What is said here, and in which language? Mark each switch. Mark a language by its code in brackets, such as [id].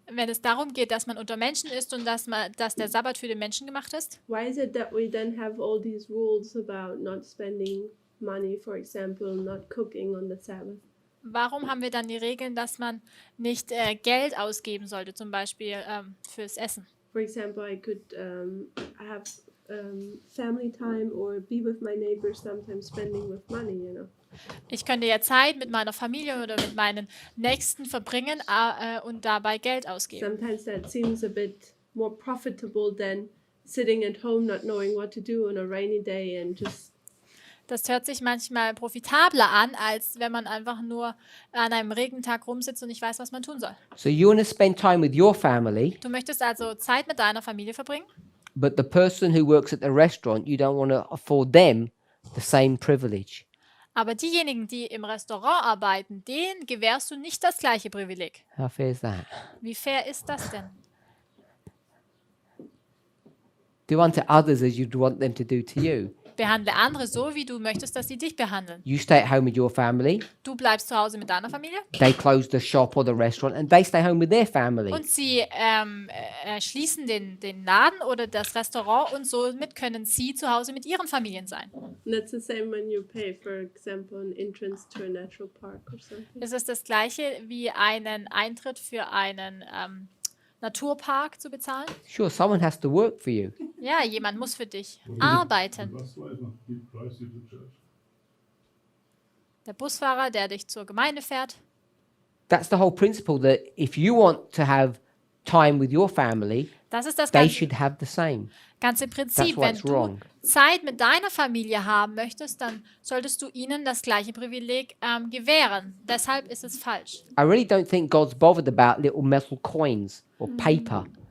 [de] Wenn es darum geht, dass man unter Menschen ist und dass der Sabbat für den Menschen gemacht ist. [en] why is it that we then have all these rules about not spending money, for example, not cooking on the Sabbath? [de] Warum haben wir dann die Regeln, dass man nicht Geld ausgeben sollte, zum Beispiel fürs Essen? [en] For example, I could have family time or be with my neighbors, sometimes spending with money. [de] Ich könnte ja Zeit mit meiner Familie oder mit meinen Nächsten verbringen und dabei Geld ausgeben. [en] Sometimes that seems a bit more profitable than sitting at home not knowing what to do on a rainy day and just [de] Das hört sich manchmal profitabler an, als wenn man einfach nur an einem Regentag rumsitzt und nicht weiß, was man tun soll. [en] So you want to spend time with your family, [de] Du möchtest also Zeit mit deiner Familie verbringen, [en] but the person who works at the restaurant, you don't want to afford them the same privilege. [de] aber diejenigen, die im Restaurant arbeiten, denen gewährst du nicht das gleiche Privileg. [en] How fair is that? [de] Wie fair ist das denn? [en] Do unto others as you'd want them to do to you. [de] Behandle andere so, wie du möchtest, dass sie dich behandeln. [en] You stay at home with your family, [de] Du bleibst zu Hause mit deiner Familie [en] they close the shop or the restaurant, and they stay home with their family. [de] und sie schließen den Laden oder das Restaurant und somit können sie zu Hause mit ihren Familien sein. [en] and that's the same when you pay, for example, an entrance to a natural park or something. [de] Es ist das gleiche wie einen Eintritt für einen Naturpark zu bezahlen. [en] Sure, someone has to work for you. [de] Ja, jemand muss für dich arbeiten. [en] Busdriver, he drives you to church. [de] Der Busfahrer, der dich zur Gemeinde fährt. [en] That's the whole principle that if you want to have time with your family, [de] Das ist das [en] they [de] ganze, [en] should have the same. [de] ganze Prinzip. [en] what's [de] du [en] wrong. [de] Zeit mit deiner Familie haben möchtest, dann solltest du ihnen das gleiche Privileg gewähren. Deshalb ist es falsch. [en] I really don't think God's bothered about little metal coins or paper.